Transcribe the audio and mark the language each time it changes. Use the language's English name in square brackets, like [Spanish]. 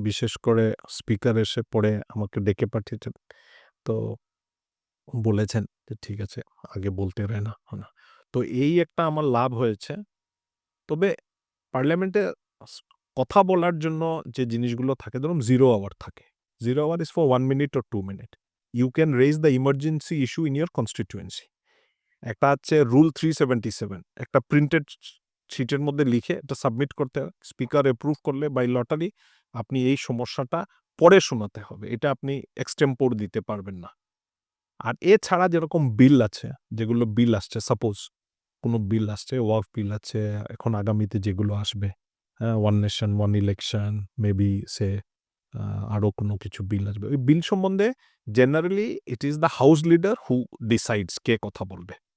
[Bangla] বিশেষ করে স্পিকার এসে পরে আমাকে ডেকে পাঠিয়েছেন, তো বলেছেন যে ঠিক আছে, আগে বলতে রহে না। তো এই একটা আমার লাভ হয়েছে। তবে পার্লামেন্টে কথা বলার জন্য যে জিনিসগুলো থাকে, ধরুন 0 আওয়ার থাকে। [English] 0 hour is for 1 minute or 2 minutes. You can raise the emergency issue in your constituency. [Bangla] একটা হচ্ছে রুল 377, একটা প্রিন্টেড শিটের মধ্যে লিখে এটা সাবমিট করতে হবে, স্পিকার অ্যাপ্রুভ করলে বাই লটারি আপনি এই সমস্যাটা পরে শোনাতে হবে, এটা আপনি এক্সটেম্পোর দিতে পারবেন না। আর এছাড়া যেরকম বিল আছে, যেগুলো বিল আসছে, সাপোজ কোনো বিল আসছে, ওয়ার্ক বিল আছে, এখন আগামীতে যেগুলো আসবে, হ্যাঁ, one nation one election, maybe সে আরও কোনো কিছু বিল আসবে, ওই বিল সম্বন্ধে [English] generally it is the house leader who decides [Bangla] কে কথা বলবে।